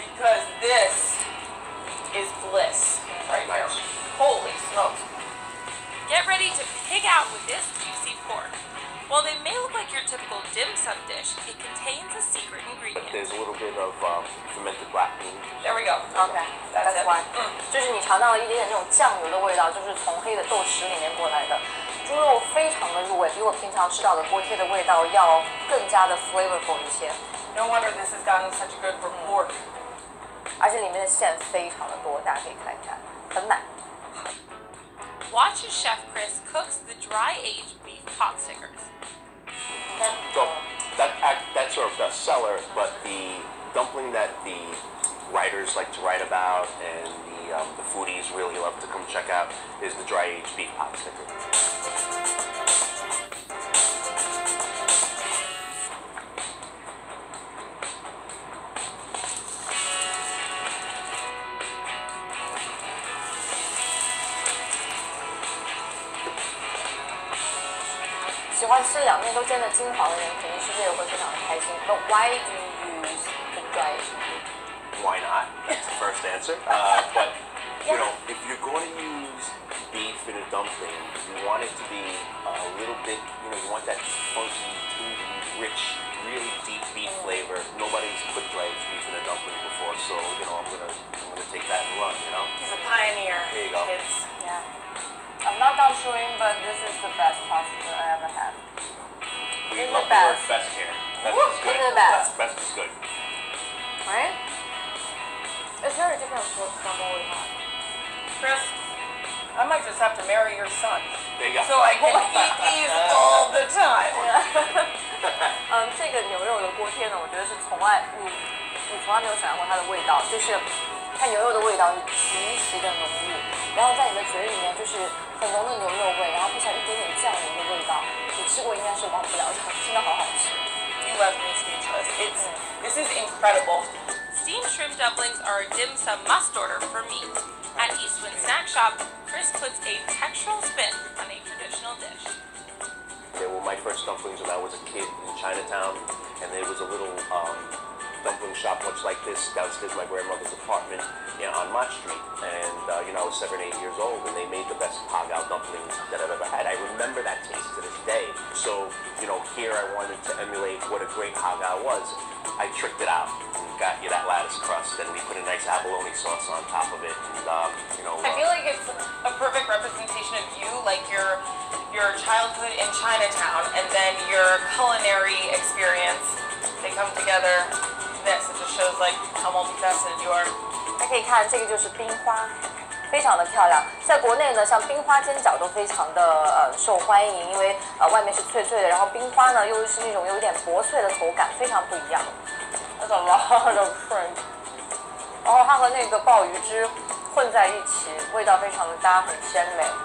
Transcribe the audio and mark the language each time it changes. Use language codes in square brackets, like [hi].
[en] Because this is bliss right here. Nice. Holy smokes. Get ready to pig out with this juicy pork. While they may look like your typical dim sum dish, it contains a secret ingredient. There's a little bit of fermented black bean. There we go. OK, that's it. why. [zh] 就是你尝到了一点点那种酱油的味道，就是从黑的豆豉里面过来的。猪肉非常的入味，比我平常吃到的锅贴的味道要更加的 flavorful 一些。 [en] No wonder this has gotten such a good report. [zh] 而且里面的馅非常的多，大家可以看一看，很满。 [en] Watch as Chef Chris cooks the dry-aged beef pot stickers. So that's our best seller, but the dumpling that the writers like to write about and the foodies really love to come check out is the dry-aged beef pot sticker. [zh] 喜欢吃两面都煎的金黄的人，肯定吃这个会非常的开心。 [en] But why do you use the dried beef? Why not? That's the first answer. But you know, if you're going to use beef in a dumpling, you want it to be a little bit. You know, you want that funky, tangy, rich, really deep beef flavor. Nobody's put dry-aged beef in a dumpling before, so you know, I'm gonna take that and run. You know. He's a pioneer. There you go. Kids. Yeah. I'm not done chewing, but this is the best pasta I ever had. We love the the word best. best here. Best Woo! is good. In the best. Best is good. Right? It's very different from what we had. Chris, I might just have to marry your son. There you go. So I can eat these all the time. [zh] 这个牛肉的锅贴呢，我觉得是从来你从来没有想象过它的味道，就是它牛肉的味道是极其的浓郁，然后在你的嘴里面就是很浓的牛肉味，然后配上一点点酱油的味道，你吃过应该是忘不了的，真的好好吃。 [en] You left me speechless. This is incredible. Steamed shrimp dumplings are a dim sum must order for me. At Eastwind Snack Shop, Chris puts a textural spin on a traditional dish. They were my first dumplings when I was a kid in Chinatown, and there was a little dumpling shop much like this downstairs my grandmother's apartment on Mott Street. And you know, I was 7, 8 years old, and they made the best hagao dumplings that I've ever had. I remember that taste to this day. So you know, here I wanted to emulate what a great hagao was. I tricked it out and got you that lattice crust, and we put a nice abalone sauce on top of it. And you know, I feel like it's a perfect representation of you, like your childhood in Chinatown, and then your culinary experience. They come together. This it just shows like how multifaceted you are. [zh] 大家可以看，这个就是冰花，非常的漂亮。在国内呢，像冰花煎饺都非常的受欢迎，因为外面是脆脆的，然后冰花呢又是那种有点薄脆的口感，非常不一样。 [en] That's a lot of shrimp。 [zh] 然后它和那个鲍鱼汁混在一起，味道非常的搭，很鲜美。